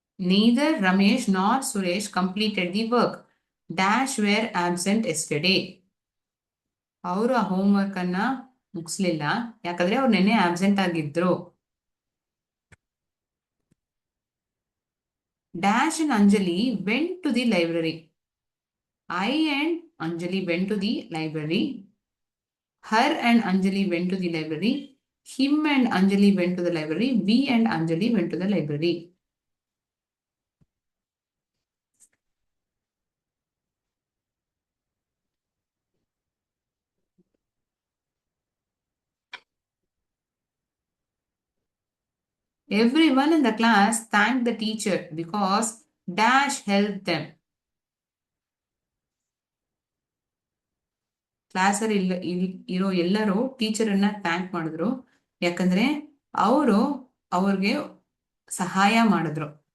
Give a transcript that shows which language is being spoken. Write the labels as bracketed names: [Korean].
[English] Neither Ramesh nor Suresh completed the work. Dash were absent yesterday. [Kannada] ಅವರು ಆ homework ಅನ್ನ ಮುಗಿಸ್ಲಿಲ್ಲ, ಯಾಕಂದ್ರೆ ಅವ್ರು ನೆನ್ನೆ ಆಬ್ಸೆಂಟ್ ಆಗಿದ್ರು. [English] Dash and Anjali went to the library. I and Anjali went to the library. Her and Anjali went to the library. Him and Anjali went to the library. We and Anjali went to the library. Everyone in the class thanked the teacher because Dash helped them. [Kannada] ಕ್ಲಾಸಲ್ಲಿ ಇರೋ ಎಲ್ಲರೂ teacher ಅನ್ನ thank ಮಾಡಿದ್ರು, ಯಾಕಂದ್ರೆ ಅವರು ಅವ್ರಿಗೆ ಸಹಾಯ ಮಾಡಿದ್ರು.